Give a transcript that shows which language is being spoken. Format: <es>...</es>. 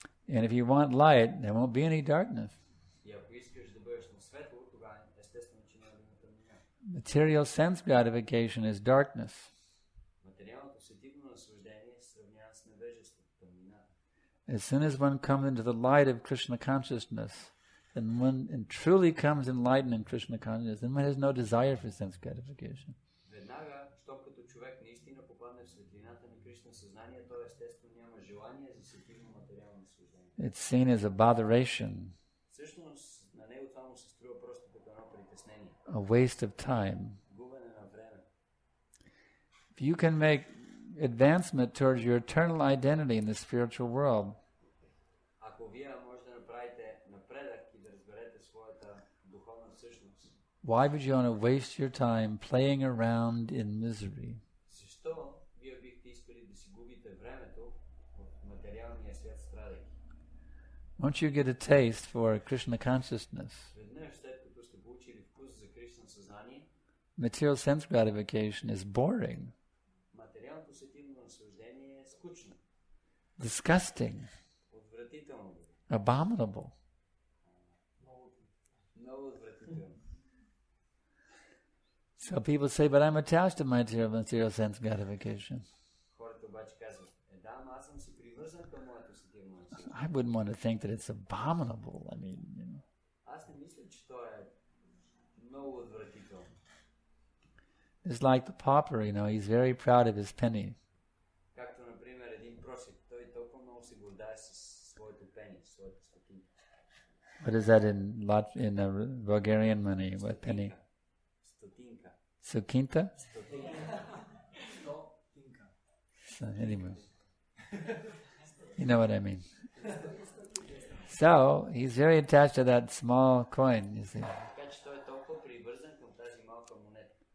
<en>And if you want light, there won't be any darkness.</en> <bg>И ако искаш да бъдеш на светло, тогава естествено, че няма да има тъмнина.</bg> <en>Material sense gratification is darkness.</en> <bg>Материалното сетивно наслаждение се сравнява с невежеството, тъмнината.</bg> <en>As soon as one comes into the light of Krishna consciousness, then one truly comes enlightened in Krishna consciousness, then one has no desire for sense gratification.</en> <bg>Веднага, щом като човек наистина попадне в светлината на Кришна съзнание, то естествено няма желание за сетивно материално наслаждение.</bg> <en>It's seen as a botheration,</en> <bg>Всъщност, на него това му се струва просто като едно притеснение.</bg> <en>a waste of time.</en> <bg>Губене на време.</bg> <en>If you can make advancement towards your eternal identity in the spiritual world,</en> <bg>Ако вие може да направите напредък и да разберете своята духовна същност,</bg> <en>why would you want to waste your time playing around in misery?</en> <bg>защо вие бихте искали да си губите времето в материалния свят, страдайки?</bg> <en>Once you get a taste for Krishna consciousness,</en> <bg>Веднъж след като сте получили вкус за Кришна съзнание,</bg> <en>material sense gratification is boring,</en> <bg>материалното сетивно наслаждение е скучно,</bg> <en>disgusting,</en> <bg>отвратително,</bg> <en>abominable.</en> <bg>много отвратително.</bg> <en>So people say, but I'm attached to material sense gratification.</en> <bg>Хората обаче казват, да, ама аз съм си привързан към моето сетивно наслаждение.</bg> <en>I wouldn't want to think that it's abominable. I mean,</en> <bg>Аз не мисля, че то е много отвратително.</bg> <en>It's like the pauper, he's very proud of his penny.</en> <bg>Както, например, един просек, той толкова много се гордае с своето пени, своята стотинка.</bg> <en>What is that in Bulgarian money? What penny?</en> <bg>Стотинка. Sukinta? Стотинка.</bg> <en>So anyway, you know what I mean. So he's very attached to that small coin, you see.</en> <bg>Така че той е толкова привързан към тази малка монета.</bg>